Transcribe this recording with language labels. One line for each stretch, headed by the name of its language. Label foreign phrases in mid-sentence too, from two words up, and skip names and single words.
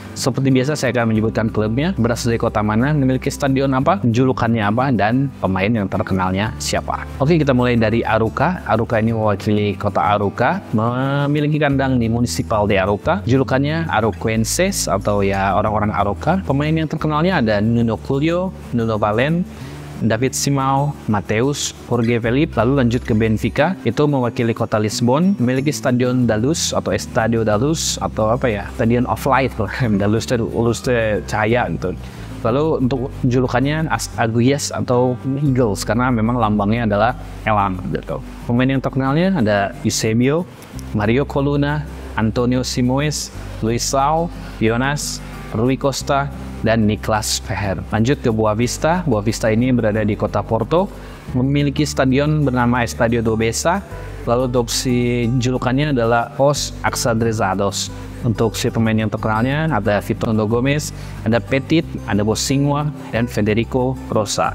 Indonesian: Seperti biasa saya akan menyebutkan klubnya, berasal dari kota mana, memiliki stadion apa, julukannya apa, dan pemain yang terkenalnya siapa. Oke, kita mulai dari Arouca. Arouca ini mewakili kota Arouca, memiliki kandang di Municipal de Arouca. Julukannya Arouquenses atau ya orang-orang Arouca. Pemain yang terkenalnya ada Nuno Culio, Nuno Valen, David Simão, Mateus, Jorge Felipe. Lalu lanjut ke Benfica, itu mewakili kota Lisbon, memiliki Stadion da Luz atau Estadio da Luz atau apa ya, Stadion of Light. Da Luz itu cahaya gitu. Lalu untuk julukannya Aguias atau Eagles karena memang lambangnya adalah elang gitu. Pemain yang terkenalnya ada Eusebio, Mario Coluna, Antonio Simões, Luis Sau, Jonas, Rui Costa, dan Niklas Feher. Lanjut ke Boavista. Boavista ini berada di kota Porto, memiliki stadion bernama Estadio do Bessa. Lalu untuk si julukannya adalah Os Axadrezados. Untuk si pemain yang terkenalnya ada Vitor Gomes, ada Petit, ada Bosingwa, dan Federico Rosa.